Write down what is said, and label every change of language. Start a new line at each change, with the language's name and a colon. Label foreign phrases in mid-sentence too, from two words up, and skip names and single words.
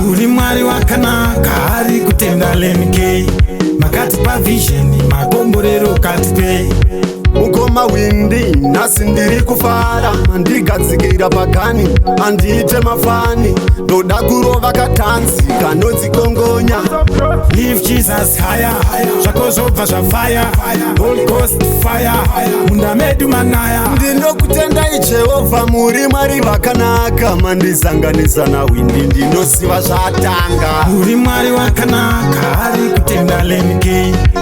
Shona: Muri Mwari wakanaka, ari kutenda Lenny K. Makatipa vision, makomborero katipei. Mukoma windi, nhasi ndiri kufara, mandigadzikira pagani, handiite mafani. Ndoda kurova katanzi, kanodzikongonya.
English: Lift Jesus higher,
Shona: zvako zvobva zvafire,
English: Holy Ghost fire,
Shona: munda medu manaya. Ndinokutendai Jehovah, muri Mwari vakanaka, mandizanganisa nawindi, ndinosiva zvatanga. Muri Mwari wakanaka, ari kutenda Lenny K.